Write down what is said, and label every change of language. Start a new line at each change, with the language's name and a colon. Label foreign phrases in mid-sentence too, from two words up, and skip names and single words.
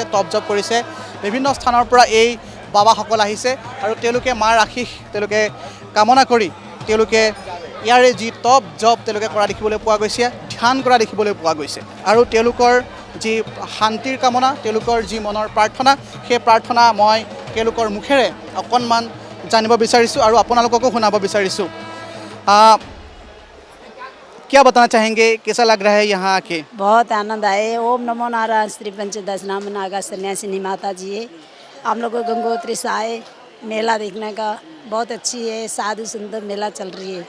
Assamese: তপ জপ কৰিছে, বিভিন্ন স্থানৰ পৰা এই বাবাসকল আহিছে আৰু তেওঁলোকে মাৰ আশীষ তেওঁলোকে কামনা কৰি তেওঁলোকে ইয়াৰে যি তপ জপ তেওঁলোকে কৰা দেখিবলৈ পোৱা গৈছে, ধ্যান কৰা দেখিবলৈ পোৱা গৈছে আৰু তেওঁলোকৰ যি শান্তিৰ কামনা তেওঁলোকৰ যি মনৰ প্ৰাৰ্থনা সেই প্ৰাৰ্থনা মই তেওঁলোকৰ মুখেৰে অকণমান জানিব বিচাৰিছোঁ আৰু আপোনালোককো শুনাব বিচাৰিছোঁ।
Hindi: क्या बताना चाहेंगे, कैसा लग रहा है यहाँ आके? बहुत आनंद आए। ओम नमो नारायण श्री पंचदश नाम नागा सन्यासिनी माता जी है। हम लोग गंगोत्री से आए मेला देखने का, बहुत अच्छी है, साधु सुंदर मेला चल रही है।